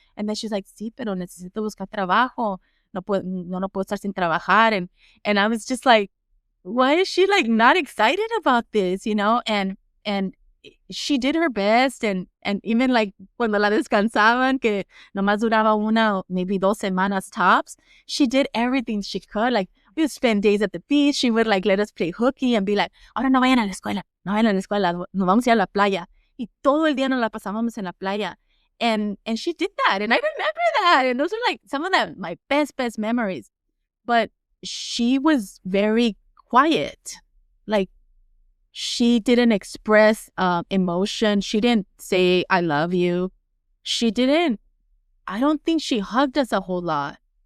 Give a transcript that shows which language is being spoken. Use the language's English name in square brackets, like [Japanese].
[English] And then she's like, [Spanish] sí, pero necesito buscar trabajo. No puedo estar sin trabajar. [English] And I was just like, why is she, like, not excited about this, And she did her best. And even, like, [Spanish] cuando la descansaban, que nomás duraba [English] maybe [Spanish] 2 semanas [English] tops, she did everything she could. Like, we would spend days at the beach. She would, like, let us play hooky and be like, [Spanish] ahora no vayan a la escuela, nos vamos a ir a la playa. Y todo el día nos la pasábamos en la playa. [English] And she did that. And I remember that. And those are, like, some of my best memories. But she was very quiet. Like, she didn't express emotion. She didn't say, I love you. I don't think she hugged us a whole lot.